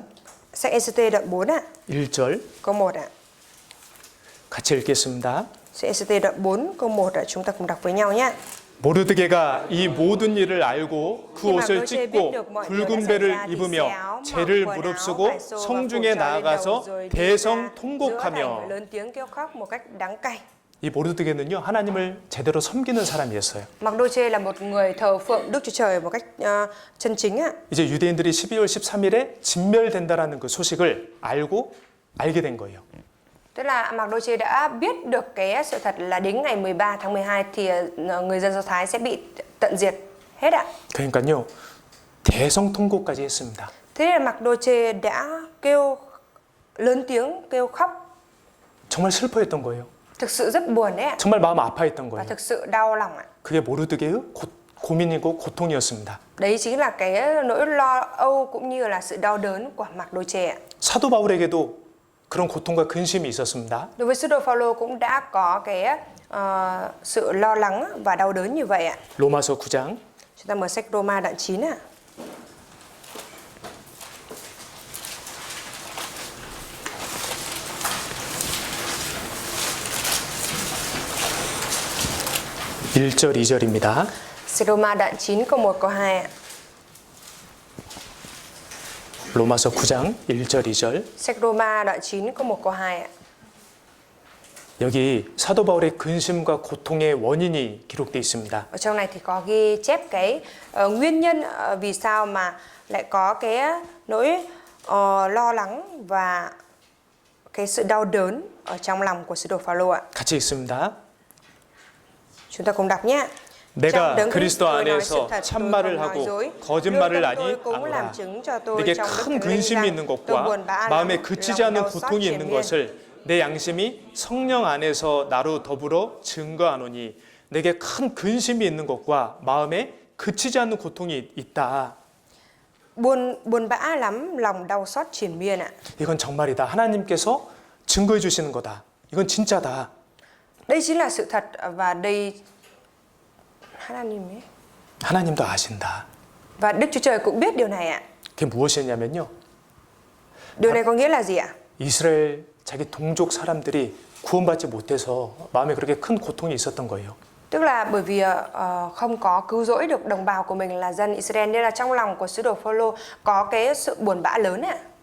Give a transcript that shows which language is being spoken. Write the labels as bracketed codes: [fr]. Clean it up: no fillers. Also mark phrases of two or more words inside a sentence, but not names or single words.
[vi] Sách Ê-xê-tê đoạn 4 ạ. [ko] 1절 [vi] Câu 1 ạ. [ko] 같이 읽겠습니다. [vi] Sách Ê-xê-tê đoạn 4 câu 1 ạ. Chúng ta cùng đọc với nhau nhé. [ko] 모르드게가 이 모든 일을 알고 그 옷을 찢고 붉은 배를 입으며 죄를 무릅쓰고 성중에 나아가서 대성 통곡하며 [vi] lớn tiếng kêu khóc một cách đắng cay. [ko] 이 모르드게는요 하나님을 제대로 섬기는 사람이었어요. [vi] Mặc-đô-chê là một người thờ phượng Đức Chúa Trời một cách chân chính ạ. [ko] 이제 유대인들이 12월 13일에 진멸된다라는 그 소식을 알게 된 거예요. [vi] Tức là Mặc-đô-chê đã biết được cái sự thật là đến ngày 13 tháng 12 thì người dân Do Thái sẽ bị tận diệt hết ạ. [ko] 그러니까요 대성 통곡까지 했습니다. [vi] Thế nên là Mặc-đô-chê đã kêu lớn tiếng kêu khóc, [ko] 정말 슬퍼했던 거예요. [vi] thực sự rất buồn đấy ạ. [ko] 정말 마음 아파했던 [vi] Và [ko] 거예요. [vi] thực sự đau lòng ạ. [ko] 그게 모르드게의 고민이고 고통이었습니다. [vi] Đấy chính là cái nỗi lo âu cũng như là sự đau đớn của Mặc-đô-chê ạ. [ko] 사도 바울에게도 그런 고통과 근심이 있었습니다. [vi] Đối với sứ đồ Phao-lô cũng đã có cái sự lo lắng và đau đớn như vậy ạ. [ko] 로마서 9장 [vi] Chúng ta mở sách Roma đoạn 9 ạ. [ko] (1절) (2절입니다) [vi] Sách Roma đoạn 9 câu 1 câu 2 ạ. [ko] 로마서 9장 1절 2절 [vi] Sách Roma đoạn 9 câu 1 câu 2 ạ. [ko] 여기 사도 바울의 근심과 고통의 원인이 기록되어 있습니다. [vi] Ở trong này thì có ghi chép cái nguyên nhân vì sao mà lại có cái nỗi lo lắng và cái sự đau đớn ở trong lòng của sứ đồ Phao-lô ạ. [ko] 같이 읽습니다. [vi] Chúng ta cùng đọc nhé. [ko] 내가 그리스도 안에서 참말을 하고 거짓말을 아니 아노라. 내게 큰 근심이 있는 것과 마음에 그치지 않는 고통이 있는 것을 내 양심이 성령 안에서 나로 더불어 증거하노니 내게 큰 근심이 있는 것과 마음에 그치지 않는 고통이 있다. [vi] Buồn bã lắm, lòng đau xót triền miên ạ. [ko] 이건 정말이다. 하나님께서 증거해 주시는 거다. 이건 진짜다. [vi] Đây chính là sự thật và đây [ko] 하나님도 아신다. [vi] và Đức Chúa Trời cũng biết điều này ạ. [ko] 그게 무엇이냐면요. [vi] Điều này có nghĩa là gì ạ? [ko] 이스라엘 자기 동족 사람들이 구원받지 못해서 마음에 그렇게 큰 고통이 있었던 거예요. [vi] Tức là bởi vì không có cứu rỗi được đồng bào của mình là dân Israel nên là trong lòng của sứ đồ Phao-lô có cái sự buồn bã lớn ạ.